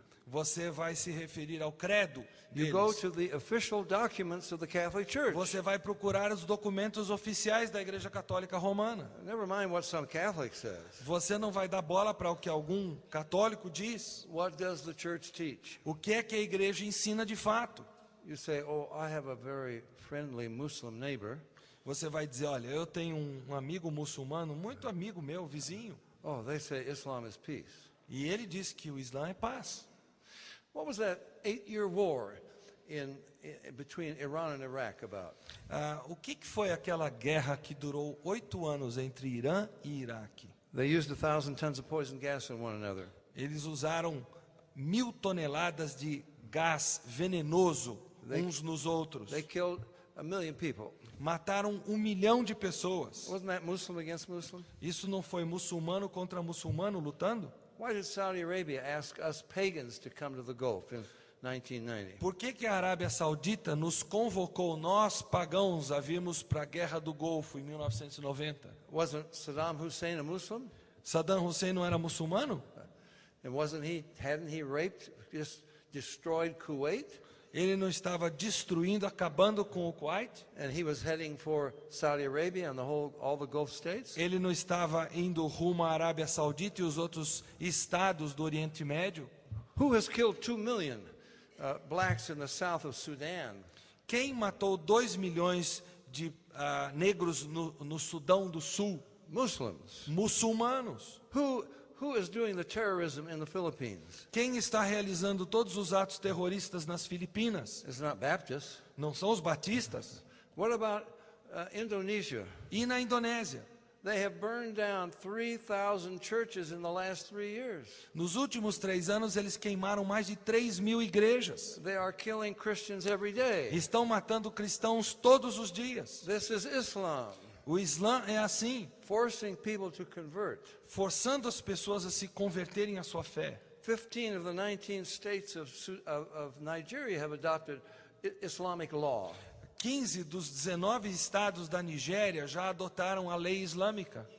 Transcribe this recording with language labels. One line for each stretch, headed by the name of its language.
Portuguese: Você vai se referir ao credo
English: You go
Portuguese: deles.
English: to the official documents of the Catholic Church.
Portuguese: Você vai procurar os documentos oficiais da Igreja Católica Romana.
English: Never mind what some Catholic says.
Portuguese: Você não vai dar bola para o que algum católico diz.
English: What does the church teach?
Portuguese: O que é que a igreja ensina de fato?
English: You say, oh, I have a very friendly Muslim neighbor.
Portuguese: Você vai dizer, olha, eu tenho um amigo muçulmano, muito amigo meu, vizinho,
English: Oh, they say Islam is peace.
Portuguese: e ele diz que o Islã é paz.
English: What was that 8-year war between Iran and Iraq about?
Portuguese: O que foi aquela guerra que durou 8 anos entre Irã e Iraque?
English: They used 1,000 tons of poison gas on one another.
Portuguese: Eles usaram 1.000 toneladas de gás venenoso uns nos outros.
English: They killed 1 million people.
Portuguese: Mataram 1 milhão de pessoas.
English: Wasn't that Muslim against Muslim?
Portuguese: Isso não foi muçulmano contra muçulmano lutando?
English: Why did Saudi Arabia ask us pagans to come to the Gulf in 1990?
Portuguese: Por que a Arábia Saudita nos convocou, nós pagãos, a virmos para a Guerra do Golfo em 1990?
English: Wasn't Saddam Hussein a Muslim?
Portuguese: Saddam Hussein não era muçulmano?
English: And hadn't he raped, just destroyed Kuwait?
Portuguese: Ele não estava destruindo, acabando com o Kuwait?
English: And he was heading for Saudi Arabia and all the Gulf states?
Portuguese: Ele não estava indo rumo à Arábia Saudita e os outros estados do Oriente Médio?
English: Who has killed 2 million blacks in the south of Sudan?
Portuguese: Quem matou 2 milhões de negros no Sudão do Sul?
English: Muslims.
Portuguese: Muçulmanos.
English: Who is doing the terrorism in the Philippines?
Portuguese: Quem está realizando todos os atos terroristas nas Filipinas?
English: It's not Baptists.
Portuguese: Não são os batistas?
English: What about Indonesia?
Portuguese: E na Indonésia?
English: They have burned down 3,000 churches in the last 3 years.
Portuguese: Nos últimos 3 anos, eles queimaram mais de 3.000 igrejas.
English: They are killing Christians every day.
Portuguese: Estão matando cristãos todos os dias.
English: This is Islam,
Portuguese: O Islã é assim,
English: forcing people to convert.
Portuguese: forçando as pessoas a se converterem à sua fé.
English: 15 of the 19 states of Nigeria have adopted Islamic law.
Portuguese: 15 dos 19 estados da Nigéria já adotaram a lei islâmica.